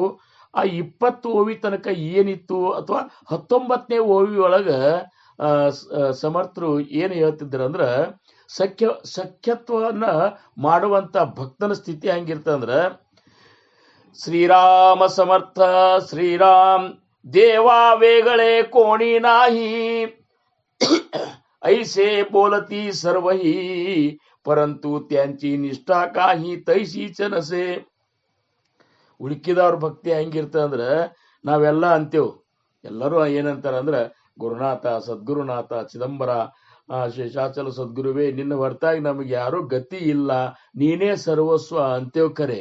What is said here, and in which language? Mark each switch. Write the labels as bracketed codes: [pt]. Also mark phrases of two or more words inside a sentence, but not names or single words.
[kn] ಆ 20 ಓವಿ ತನಕ ಏನಿತ್ತು, ಅಥವಾ 19ನೇ ಓವಿ ಒಳಗ ಸಮರ್ಥರು ಏನು ಹೇಳ್ತಿದ್ರ ಅಂದ್ರ ಸಖ್ಯತ್ವವನ್ನ ಮಾಡುವಂತ ಭಕ್ತನ ಸ್ಥಿತಿ ಹೆಂಗಿರ್ತಂದ್ರ, ಶ್ರೀರಾಮ ಸಮರ್ಥ ಶ್ರೀರಾಮ್ [mr] देवा वेगळे कोणी नाही ऐसे बोलती सर्वही परंतु त्यांची निष्ठा काही तैसीच नसे. [kn] ಉಳುಕಿದವ್ರ ಭಕ್ತಿ ಹೆಂಗಿರ್ತಂದ್ರ ನಾವೆಲ್ಲ ಅಂತೇವ್, ಎಲ್ಲರೂ ಏನಂತಾರ ಅಂದ್ರ ಗುರುನಾಥ, ಸದ್ಗುರುನಾಥ, ಚಿದಂಬರ, ಶೇಷಾಚಲ ಸದ್ಗುರುವೇ, ನಿನ್ನ ಹೊರತಾಗಿ ನಮಗೆ ಯಾರೂ ಗತಿ ಇಲ್ಲ, ನೀನೇ ಸರ್ವಸ್ವ ಅಂತೇವ್ ಕರೆ.